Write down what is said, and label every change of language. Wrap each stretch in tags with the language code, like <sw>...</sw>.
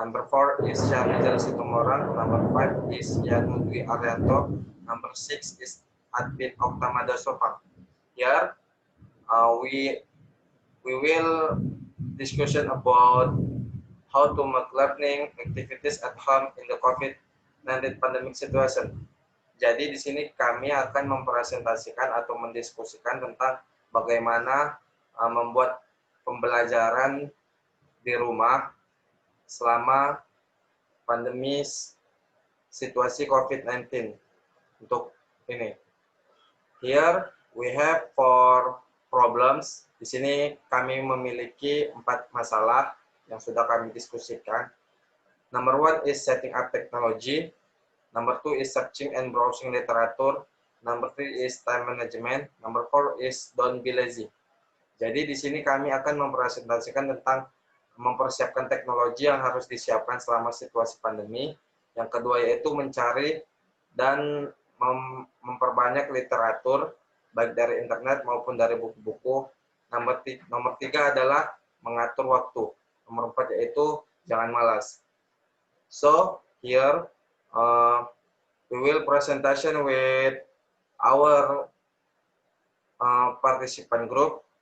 <en>Number 4 is Syahrizal Situmorang. Number 5 is Yanu Dwi Arianto. Number 6 is Advin Oktamada Sopak. Here we will discussion about how to make learning activities at home in the COVID-19 pandemic situation.</en> <id>Jadi di sini kami akan mempresentasikan atau mendiskusikan tentang bagaimana membuat pembelajaran di rumah selama pandemi situasi COVID-19. Untuk ini.</id> <en>Here we have 4 problems.</en> <id>Di sini kami memiliki 4 masalah yang sudah kami diskusikan.</id> <en>Number 1 is setting up technology. Number 2 is searching and browsing literature. Number 3 is time management. Number 4 is don't be lazy.</en> <id>Jadi di sini kami akan mempresentasikan tentang mempersiapkan teknologi yang harus disiapkan selama situasi pandemi. Yang kedua yaitu mencari dan memperbanyak literatur baik dari internet maupun dari buku-buku. Nomor 3 adalah mengatur waktu. Nomor 4 yaitu jangan malas.</id> <en>So here we will presentation with our participant group.</en>